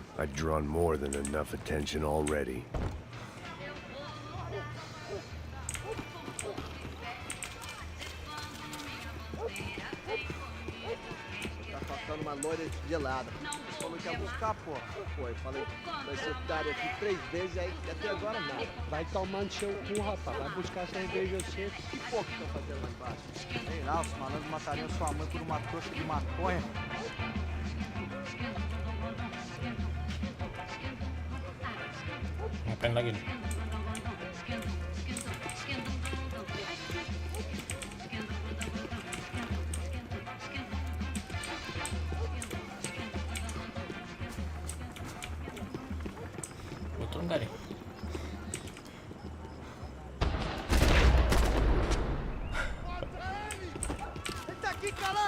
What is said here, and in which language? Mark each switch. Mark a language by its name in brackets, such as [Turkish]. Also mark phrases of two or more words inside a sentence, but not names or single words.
[English] I'd drawn more than enough attention already. [Portuguese] Tá faltando uma loira gelada. Você falou que ia buscar, porra? Foi, falei, vai ser otário aqui 3 vezes e aí até agora nada. Vai tomando seu cu, rapaz. Vai buscar cerveja você. Que porra que estão fazendo lá embaixo? Sei lá, os malandros matariam sua mãe por uma trouxa de maconha. [Indonesian] Ngapain lagi nih? Betul nggak nih? [Portuguese] Ele tá aqui, caralho!